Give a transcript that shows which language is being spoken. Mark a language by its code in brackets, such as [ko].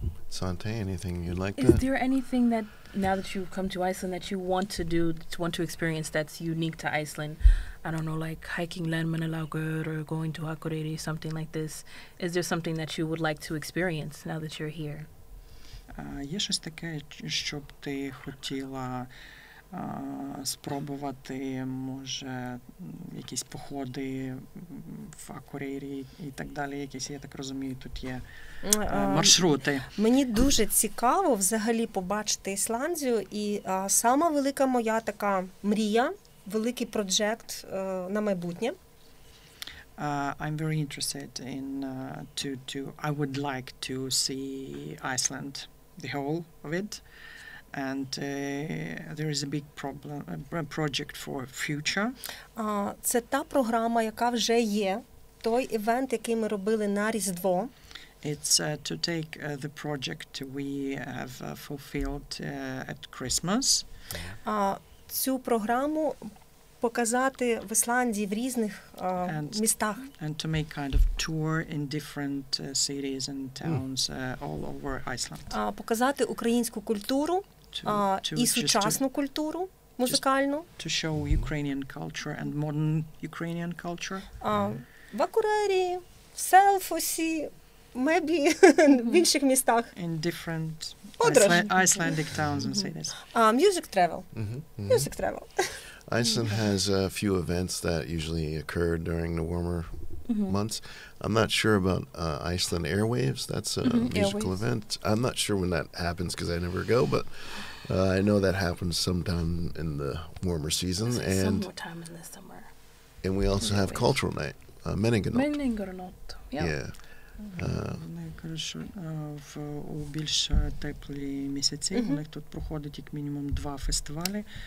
[en] Sante, anything you'd like to? Is there anything that, now that you've come to Iceland, that you want to do, want to experience that's unique to Iceland? I don't know, like hiking Landmannalaugar or going to Akureyri, something like this. Is there something that you would like to experience now that you're here? [uk] Є щось таке, що б ти хотіла спробувати, може, якісь походи в Акурейрі і так далі, якісь, я так розумію, тут є маршрути. Мені дуже цікаво взагалі побачити Ісландію, і сама велика моя така мрія, великий проєкт на майбутнє. [en] I'm very interested in I would like to see Iceland, the whole of it. And there is a big project for future. [uk] Це та програма, яка вже є. Той івент, який ми робили на Різдво. [en] It's to take the project we have fulfilled at Christmas. [uk] Цю програму показати в Ісландії в різних містах. [en] And to make kind of tour in different cities and towns all over Iceland. [uk] Показати українську культуру і сучасну культуру музикальну. [en] To show Ukrainian culture and modern Ukrainian culture. [uk] В Акурейрі, в Селфосі, мебі в інших містах. [en] In different Icelandic towns and cities. Music travel. Music travel. Iceland has a few events that usually occur during the warmer months. I'm not sure about Iceland Airwaves. That's a musical event. I'm not sure when that happens because I never go, but I know that happens sometime in the warmer season. And sometime in the summer. And we also have Cultural Night, [is] Menningarnótt. [en] Yeah. [uk] Вони кажуть, що у більш теплі місяці у них тут проходить як мінімум 2 фестивалі.